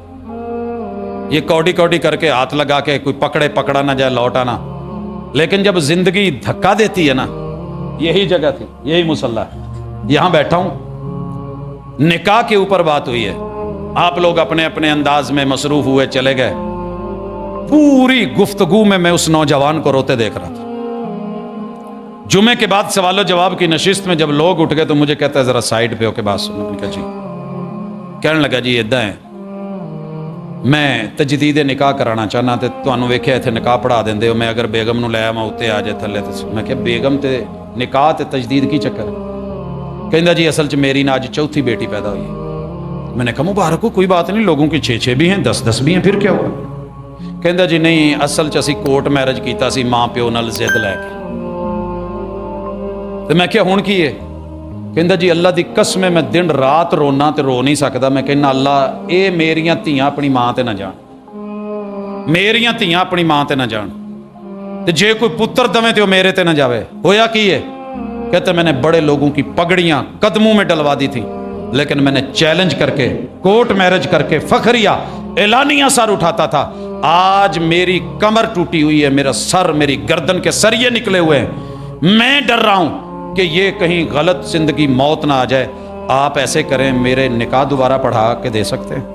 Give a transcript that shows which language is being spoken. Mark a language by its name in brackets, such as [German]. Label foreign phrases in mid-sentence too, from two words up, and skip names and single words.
[Urdu] یہ کوڑی کوڑی کر کے ہاتھ لگا کے کوئی پکڑے پکڑا نہ جائے لوٹ آنا، لیکن جب زندگی دھکا دیتی ہے نا، یہی جگہ تھی، یہی مصلی، یہاں بیٹھا ہوں، نکاح کے اوپر بات ہوئی ہے، آپ لوگ اپنے اپنے انداز میں مصروف ہوئے چلے گئے، پوری گفتگو میں اس نوجوان کو روتے دیکھ رہا تھا۔ جمعے کے بعد سوال و جواب کی نشست میں جب لوگ اٹھ گئے تو مجھے کہتا ہے ذرا سائیڈ پہ ہو کے بات سنو۔ [Punjabi] کہا جی، کہنے لگا جی ادھا ہے، میں تجدید نکاح کرانا چاہنا تے تانوں ویکھیا ایتھے نکاح پڑھا دیندے ہو، میں اگر بیگم نو لے آواں اوتے آ جائے تھلے تے میں کہ بیگم تے نکاح تے تجدید کی چکر ہے؟ کہندا جی اصل چ میری نا اج چوتھی بیٹی پیدا ہوئی ہے۔ [Urdu] میں نے کہا مبارک ہو، کوئی بات نہیں، لوگوں کی 6 بھی ہیں، 10 بھی ہیں، پھر کیا ہوا؟ [Punjabi] کہندا جی نہیں، اصل چ اسی [English] court marriage [Punjabi] کیتا سی ماں پیو نال ضد لے کے۔ تے میں کیا ہن کی ہے؟ کہندا جی اللہ دی قسم میں دن رات رونا تے رو نہیں سکدا، میں کہنا اللہ اے میریاں دھیاں اپنی ماں تے نہ جان، میریاں دھیاں اپنی ماں تے نہ جان، تے جے کوئی پتر دویں تے او میرے تے نہ جاوے۔ ہویا کی ہے؟ [Urdu] کہتے میں نے بڑے لوگوں کی پگڑیاں قدموں میں ڈلوا دی تھی، لیکن میں نے چیلنج کر کے [English] court marriage [Urdu] کر کے فخریہ اعلانیہ سر اٹھاتا تھا، آج میری کمر ٹوٹی ہوئی ہے، میرا سر، میری گردن کے سریے نکلے ہوئے ہیں، میں ڈر رہا ہوں کہ یہ کہیں غلط زندگی موت نہ آ جائے، آپ ایسے کریں میرے نکاح دوبارہ پڑھا کے دے سکتے ہیں؟